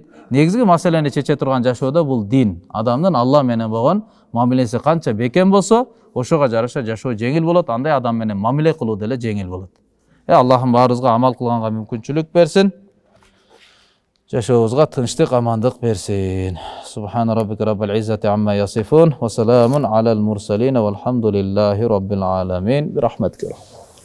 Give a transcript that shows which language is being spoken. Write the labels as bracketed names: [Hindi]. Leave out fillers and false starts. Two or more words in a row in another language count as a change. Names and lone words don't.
[Kyrgyz] Негизги маселени чече турган жашоодо бул дин. Адамдын Алла менен болгон мамилеси канча бекем болсо, ошого жараша жашоо жеңил болот, андай адам менен мамиле кылуу деле жеңил болот. Аллахым баарыбызга амал кылганга мүмкүнчүлүк берсин. Жашообузга тынчтык, амандык берсин. [Arabic] سبحان ربك رب العزة عما يصفون وسلام على المرسلين والحمد لله رب العالمين. Бирахматика.